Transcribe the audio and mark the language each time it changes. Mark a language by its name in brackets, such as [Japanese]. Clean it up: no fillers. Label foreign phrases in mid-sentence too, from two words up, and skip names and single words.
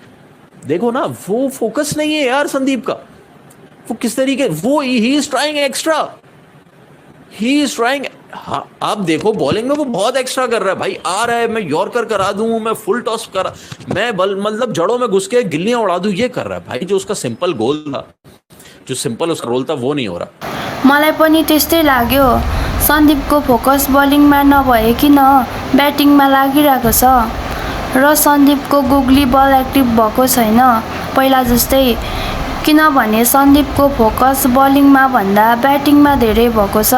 [Hindi] देखो ना, वो फोकस नहीं है यार संदीप का, वो किस तरीके, वो [English] he is trying extra, he is trying. [Hindi] आप देखो बॉलिंग में वो बहुत एक्स्ट्रा कर रहा है भाई, आ रहा है, मैं यॉर्कर करा दूं, मैं [English] full toss [Hindi] करा, मैं मतलब जड़ों में घुस के गिल्लियां उड़ा दूं, ये कर रहा है भाई। जो उसका [English] simple goal [Hindi] था, जो सिंपल उसका रोल था, वो नहीं हो रहा। [Nepali] मलाई पनि त्यस्तै लाग्यो। सन्दीपको फोकस बलिङमा नभएकिन ब्याटिङमा लागिरहेको छ र सन्दीपको गुगली बल एक्टिभ भएको छैन पहिला जस्तै, किनभने सन्दीपको फोकस बलिङमा भन्दा ब्याटिङमा धेरै भएको छ।